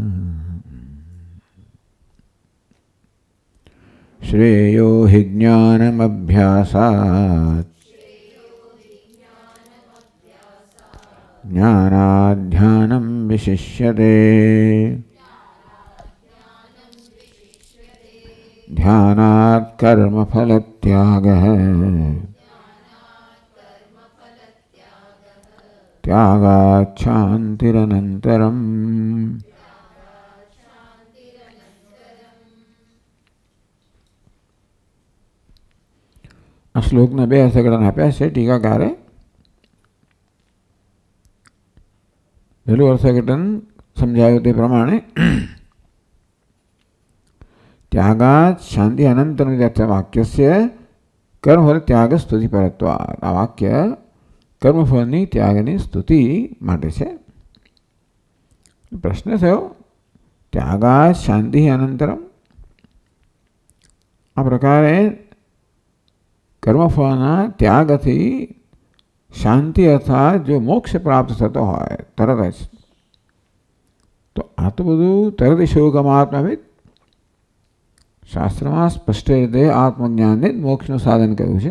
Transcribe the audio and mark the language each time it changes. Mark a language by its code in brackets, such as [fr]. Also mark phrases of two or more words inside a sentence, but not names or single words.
[sa] श्रेयो हि ज्ञानमभ्यासात् ज्ञानाध्यानं विशिष्यते ध्यानात् कर्मफलत्यागः त्यागात् शान्तिरनन्तरम्। [gu] આ શ્લોકના બે અર્થઘટન આપ્યા છે ટીકાકારે. પહેલું અર્થઘટન સમજાયું તે પ્રમાણે [sa] त्यागात् शांति अनंतरम वाक्यस्य कर्मफल त्याग स्तुति परत्वात्. [gu] આ વાક્ય કર્મફળની ત્યાગની સ્તુતિ માટે છે. પ્રશ્ન થયો [sa] त्यागात् शांति अनंतरम. [gu] આ પ્રકારે કર્મફળના ત્યાગથી શાંતિ અર્થાત જો મોક્ષ પ્રાપ્ત થતો હોય તરત જ, તો આ તો બધું તરત શોકમાત્માવિદ શાસ્ત્રમાં સ્પષ્ટ રીતે આત્મજ્ઞાનને જ મોક્ષનું સાધન કહ્યું છે.